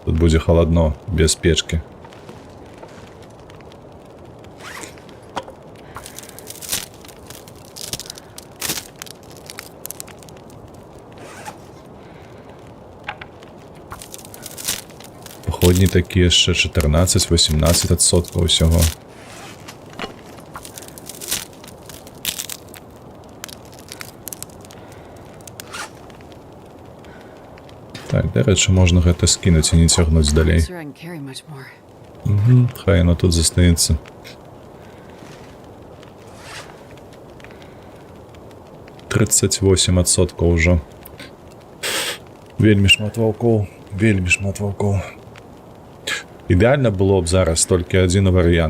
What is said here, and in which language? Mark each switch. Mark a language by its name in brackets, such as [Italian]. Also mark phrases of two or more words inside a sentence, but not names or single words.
[Belarusian] Тут будзе халадно, без печкі. Походні такі яшчэ 14-18% усяго. Так, дарэчы, можна гэта скінуць і не цягнуць далей. [English] Sure, I can carry much more. [Belarusian] Хай яно тут застаецца. %38 ўжо. Вельмі шмат ваўкоў. Ідэальна было б зараз толькі адзін варыянт.